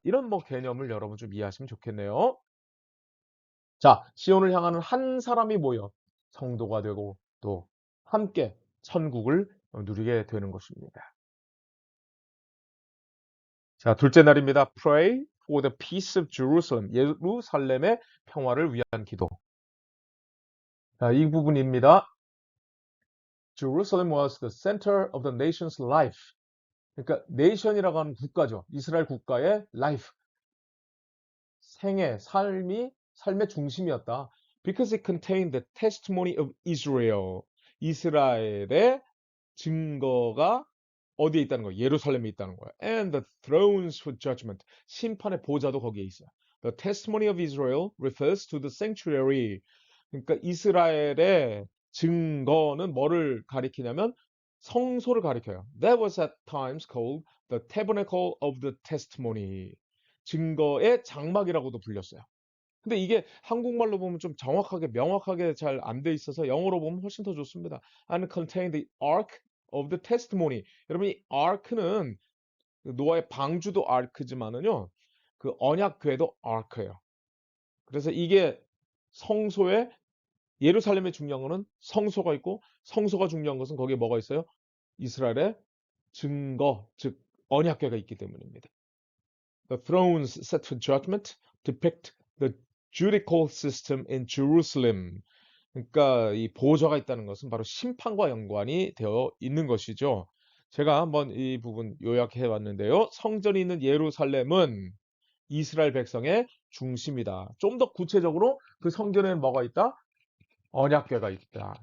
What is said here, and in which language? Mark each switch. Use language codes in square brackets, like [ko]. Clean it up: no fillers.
[ko] 이런 뭐 개념을 여러분 좀 이해하시면 좋겠네요. 자, 시온을 향하는 한 사람이 모여 성도가 되고 또 함께 천국을 누리게 되는 것입니다. 자, 둘째 날입니다. [en] Pray for the peace of Jerusalem. [ko] 예루살렘의 평화를 위한 기도. 자, 이 부분입니다. [en] Jerusalem was the center of the nation's life. [ko] 그러니까 nation이라고 하는 국가죠. 이스라엘 국가의 life, 생애, 삶의 중심이었다. [en] Because it contained the testimony of Israel. [ko] 이스라엘의 증거가 어디에 있다는 거예요? 예루살렘에 있다는 거예요. [en] And the thrones for judgment. [ko] 심판의 보좌도 거기에 있어요. [en] The testimony of Israel refers to the sanctuary. [ko] 그러니까 이스라엘의 증거는 뭐를 가리키냐면 성소를 가리켜요. [en] That was at times called the tabernacle of the testimony. [ko] 증거의 장막이라고도 불렸어요. 근데 이게 한국말로 보면 좀 정확하게 명확하게 잘 안 돼 있어서 영어로 보면 훨씬 더 좋습니다. [en] And contain the ark of the testimony. [ko] 여러분 이 ark는 노아의 방주도 ark지만은요. 그 언약 궤도 ark예요. 그래서 이게 성소의 예루살렘의 중요한 거는 성소가 있고 성소가 중요한 것은 거기에 뭐가 있어요? 이스라엘의 증거, 즉 언약궤가 있기 때문입니다. [en] The thrones set for judgment depict the judicial system in Jerusalem. [ko] 그러니까 이 보좌가 있다는 것은 바로 심판과 연관이 되어 있는 것이죠. 제가 한번 이 부분 요약해 봤는데요. 성전이 있는 예루살렘은 이스라엘 백성의 중심이다. 좀 더 구체적으로 그 성전에는 뭐가 있다? 언약궤가 있다.